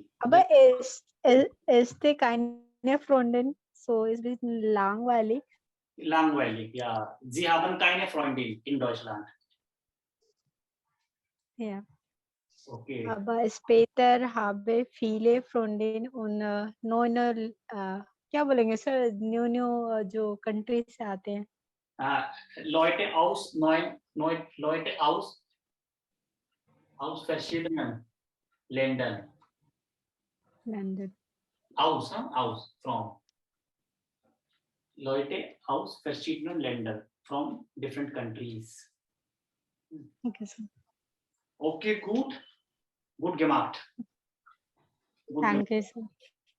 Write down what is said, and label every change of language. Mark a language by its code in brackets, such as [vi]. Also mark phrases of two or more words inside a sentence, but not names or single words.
[de] Aber ist keine Freundin, so ist ein bisschen langweilig. Langweilig, ja. Sie haben keine Freundin in Deutschland. Ja. Okay. Aber später habe viele Freundinnen und neue [hi] क्या बोलेंगे सर न्यू जो कंट्री से आते हैं [de] Leute aus verschiedenen Ländern. लंदन Aus, from. Leute aus verschiedenen Ländern, [en] from different countries. Okay, sir. [de] Okay, gut gemacht. Gut Danke, sir.